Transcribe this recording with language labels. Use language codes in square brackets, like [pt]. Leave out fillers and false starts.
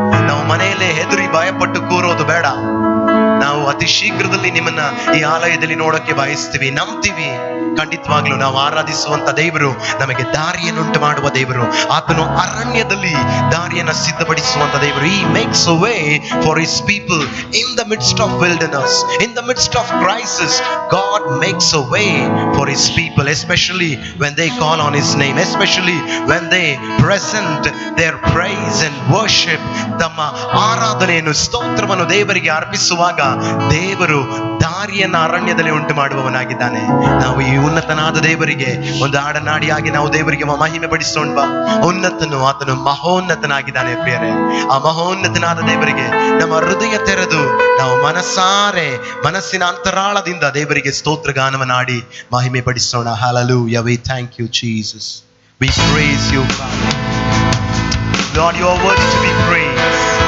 [kn] ನಾವು ಮನೆಯಲ್ಲೇ ಹೆದರಿ ಭಯಪಟ್ಟು ಕೂರೋದು ಬೇಡ. ನಾವು ಅತಿ ಶೀಘ್ರದಲ್ಲಿ ನಿಮ್ಮನ್ನ ಈ ಆಲಯದಲ್ಲಿ ನೋಡಕ್ಕೆ ಬಯಸ್ತೀವಿ, ನಂಬ್ತೀವಿ. ಖಂಡಿತವಾಗ್ಲೂ ನಾವು ಆರಾಧಿಸುವಂತ ದೇವರು ನಮಗೆ ದಾರಿಯನ್ನುಂಟು ಮಾಡುವ ದೇವರು. ಆತನು ಅರಣ್ಯದಲ್ಲಿ ದಾರಿಯನ್ನ ಸಿದ್ಧಪಡಿಸುವಂತ ದೇವರು. [en] He makes a way for his people in the midst of wilderness, in the midst of crisis. God makes a way for his people, especially when they call on his name, especially when they present their praise and worship. [kn] ತಮ್ಮ ಆರಾಧನೆಯನ್ನು, ಸ್ತೋತ್ರವನ್ನು ದೇವರಿಗೆ ಅರ್ಪಿಸುವಾಗ ದೇವರು ದಾರಿಯನ್ನ ಅರಣ್ಯದಲ್ಲಿ ಉಂಟು ಮಾಡುವವನಾಗಿದ್ದಾನೆ. ನಾವು ಈ ಉನ್ನತನಾದ ದೇವರಿಗೆ ಒಂದು ಹಾಡನಾಡಿಯಾಗಿ ನಾವು ದೇವರಿಗೆ ಮಹಿಮೆ ಪಡಿಸೋಣ. ಉನ್ನತನು, ಆತನು ಮಹೋನ್ನತನಾಗಿದ್ದಾನೆ ಪ್ರಿಯರೇ. ಆ ಮಹೋನ್ನತನಾದ ದೇವರಿಗೆ ನಮ್ಮ ಹೃದಯ ತೆರೆದು ನಾವು ಮನಸಾರೆ, ಮನಸ್ಸಿನ ಅಂತರಾಳದಿಂದ ದೇವರಿಗೆ ಸ್ತೋತ್ರ ಗಾನವನ್ನಾಡಿ ಮಹಿಮೆ ಪಡಿಸೋಣ. [en] Hallelujah. We thank you Jesus. We praise you Father. Lord, you are worthy to be praised.